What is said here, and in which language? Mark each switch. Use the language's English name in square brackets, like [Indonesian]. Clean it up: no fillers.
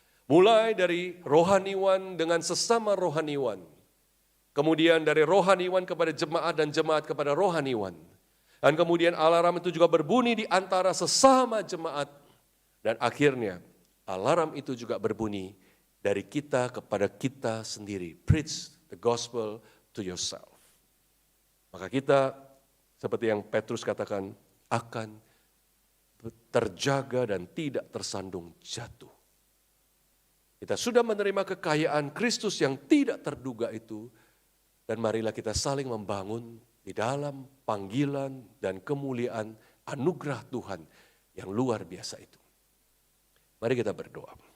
[Indonesian] Mulai dari rohaniwan dengan sesama rohaniwan, kemudian dari rohaniwan kepada jemaat dan jemaat kepada rohaniwan, dan kemudian alarm itu juga berbunyi di antara sesama jemaat, dan akhirnya alarm itu juga berbunyi dari kita kepada kita sendiri. [English] Preach the gospel to yourself. [Indonesian] Maka kita seperti yang Petrus katakan akan terjaga dan tidak tersandung jatuh. Kita sudah menerima kekayaan Kristus yang tidak terduga itu dan marilah kita saling membangun di dalam panggilan dan kemuliaan anugerah Tuhan yang luar biasa itu. Mari kita berdoa.